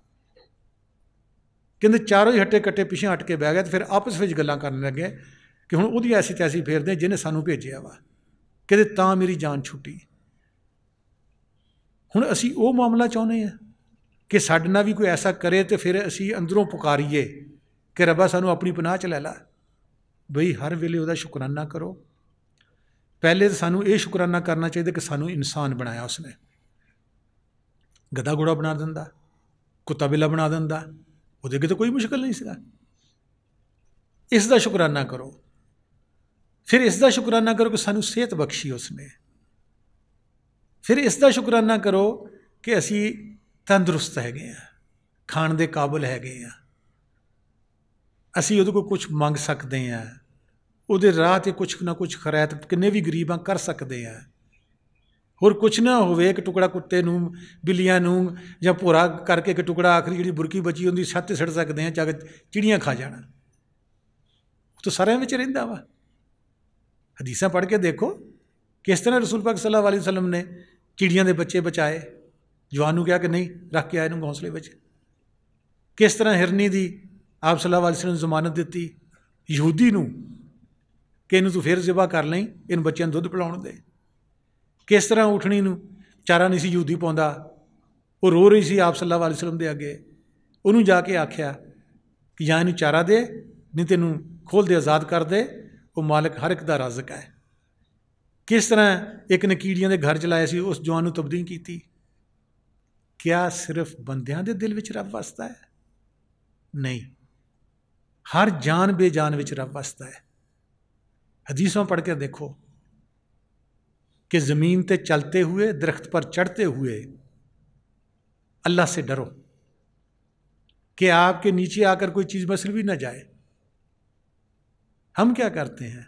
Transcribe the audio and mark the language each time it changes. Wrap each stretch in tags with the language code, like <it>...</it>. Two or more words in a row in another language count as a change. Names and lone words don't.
<pa>ਕਹਿਤੇ ਚਾਰੋਂ ਹੀ ਹੱਟੇ ਕੱਟੇ ਪਿੱਛੇ ਹਟ ਕੇ ਬਹਿ ਗਏ, ਤੋ ਫਿਰ ਆਪਸ ਮੇਂ ਗੱਲਾਂ ਕਰਨ ਲੱਗੇ ਕਿ ਹੁਣ ਉਹਦੀ ਐਸੀ ਤੈਸੀ ਫੇਰਦੇ ਜਿਨ੍ਹੇਂ ਸਾਨੂੰ ਭੇਜਿਆ ਵਾ। ਕਹਿਤੇ ਤਾਂ ਮੇਰੀ ਜਾਨ ਛੁੱਟੀ। ਹੁਣ ਅਸੀਂ ਵੋ ਮਾਮਲਾ ਚਾਹੁੰਦੇ ਹੈਂ ਕਿ ਸਾਡੇ ਨਾਲ ਭੀ ਕੋਈ ਐਸਾ ਕਰੇ ਤੋ ਫਿਰ ਅਸੀਂ ਅੰਦਰੋਂ ਪੁਕਾਰੀਏ ਕਿ ਰੱਬਾ ਸਾਨੂੰ ਅਪਨੀ ਪਨਾਹ ਚ ਲੈ ਲਾ। ਬਈ ਹਰ ਵੇਲੇ ਉਹਦਾ ਸ਼ੁਕਰਾਨਾ ਕਰੋ। ਪਹਿਲੇ ਤੋ ਸਾਨੂੰ ਯੇ ਸ਼ੁਕਰਾਨਾ ਕਰਨਾ ਚਾਹੀਏ ਕਿ ਸਾਨੂੰ ਇਨਸਾਨ ਬਣਾਇਆ ਉਸਨੇ। ਗਧਾ ਘੋੜਾ ਬਣਾ ਦਿੰਦਾ, ਕੁੱਤਾ ਬਿੱਲਾ ਬਣਾ ਦਿੰਦਾ, ਉਹਦੇ ਅੱਗੇ ਤੋ ਕੋਈ ਮੁਸ਼ਕਿਲ ਨਹੀਂ ਸੀਗਾ। ਇਸਕਾ ਸ਼ੁਕਰਾਨਾ ਕਰੋ। ਫਿਰ ਇਸਕਾ ਸ਼ੁਕਰਾਨਾ ਕਰੋ ਕਿ ਸਾਨੂੰ ਸਿਹਤ ਬਖ਼ਸ਼ੀ ਉਸਨੇ। ਫਿਰ ਇਸਕਾ ਸ਼ੁਕਰਾਨਾ ਕਰੋ ਕਿ ਅਸੀ ਤੰਦਰੁਸਤ ਹੈਗੇ ਹੈਂ, ਖਾਣ ਦੇ ਕਾਬਿਲ ਹੈਗੇ ਹੈਂ, ਅਸੀ ਉਹਦੇ ਕੋਲ ਕੁਛ ਮੰਗ ਸਕਤੇ ਹੈਂ, ਉਹਦੇ ਰਾਹ ਤੇ ਕੁਛ ਨਾ ਕੁਛ ਖ਼ੈਰਾਤ ਕਿੰਨੇ ਭੀ ਗ਼ਰੀਬ ਹਾਂ ਕਰ ਸਕਤੇ ਹੈਂ। ਹੋਰ ਕੁਛ ਨਾ ਹੋਵੇ, ਇੱਕ ਟੁਕੜਾ ਕੁੱਤੇ ਨੂੰ, ਬਿੱਲੀਆਂ ਨੂੰ ਜਾਂ ਭੋਰਾ ਕਰਕੇ ਇੱਕ ਟੁਕੜਾ ਆਖ਼ਰੀ ਜਿਹੜੀ ਬੁਰਕੀ ਬਚੀ ਉਹਦੀ ਛੱਤ ਤੇ ਸੜ ਸਕਤੇ ਹੈਂ, ਜਾਕੇ ਚਿੜੀਆਂ ਖਾ ਜਾਣਾ। ਤੋ ਸਾਰਿਆਂ ਵਿੱਚ ਰਹਿੰਦਾ ਵਾ। ਹਦੀਸਾਂ ਪੜ੍ਹ ਕੇ ਦੇਖੋ ਕਿਸ ਤਰ੍ਹਾਂ ਰਸੂਲ ਪਾਕ</pa> <ar>صلى الله عليه وسلم</ar> <pa>ਨੇ ਚਿੜੀਆਂ ਦੇ ਬੱਚੇ ਬਚਾਏ। ਜਵਾਨ ਨੂੰ ਕਹਾ ਕਿ ਨਹੀਂ ਰੱਖ ਕੇ ਆਏ ਨੂੰ ਘੋਂਸਲੇ ਵਿੱਚ। ਕਿਸ ਤਰ੍ਹਾਂ ਹਿਰਨੀ ਦੀ ਆਪ</pa> <ar>صلى الله عليه وسلم</ar> <pa>ਜ਼ਮਾਨਤ ਦਿੱਤੀ ਯਹੂਦੀ ਨੂੰ ਕਿ ਇਨੂੰ ਤੂੰ ਫਿਰ ਜ਼ਿਬਹ ਕਰ ਲਈਂ, ਇਨ ਬੱਚੋਂ ਦੁੱਧ ਪਿਲਾਉਣ ਦੇ। ਕਿਸ ਤਰ੍ਹਾਂ ਊਠਣੀ ਨੂੰ ਚਾਰਾ ਨਹੀਂ ਸੀ ਯਹੂਦੀ ਪਾਉਂਦਾ, ਵੋ ਰੋ ਰਹੀ ਸੀ ਆਪ</pa> <ar>صلى الله عليه وسلم</ar> <pa>ਦੇ ਅੱਗੇ, ਉਨ੍ਹੋਂ ਨੇ ਜਾਕੇ ਆਖਿਆ ਕਿ ਜਾਂ ਇਨੂੰ ਚਾਰਾ ਦੇ, ਨਹੀਂ ਤੈਨੂੰ ਖੋਲ੍ਹ ਦੇ, ਆਜ਼ਾਦ ਕਰ ਦੇ, ਵੋ ਮਾਲਿਕ ਹਰ ਇੱਕ ਦਾ ਰਾਜ਼ਿਕ ਹੈ। ਕਿਸ ਤਰ੍ਹਾਂ ਇੱਕ ਨੇ ਕੀੜੀਆਂ ਦੇ ਘਰ ਚਲਾਇਆ ਸੀ, ਉਸ ਜਵਾਨ ਨੂੰ ਤਬਦੀਲ ਕੀਤੀ। ਕਿਆ ਸਿਰਫ਼ ਬੰਦਿਆਂ ਦੇ ਦਿਲ ਵਿੱਚ ਰੱਬ ਵਸਦਾ ਹੈ? ਨਹੀਂ, ਹਰ ਜਾਨ ਬੇਜਾਨ ਵਿੱਚ ਰੱਬ ਵਸਦਾ ਹੈ।</pa> <ur>حدیثاں پڑھ کے دیکھو کہ زمین پہ چلتے ہوئے، درخت پر چڑھتے ہوئے اللہ سے ڈرو کہ آپ کے نیچے آ کر کوئی چیز مسل بھی نہ جائے. ہم کیا کرتے ہیں?</ur>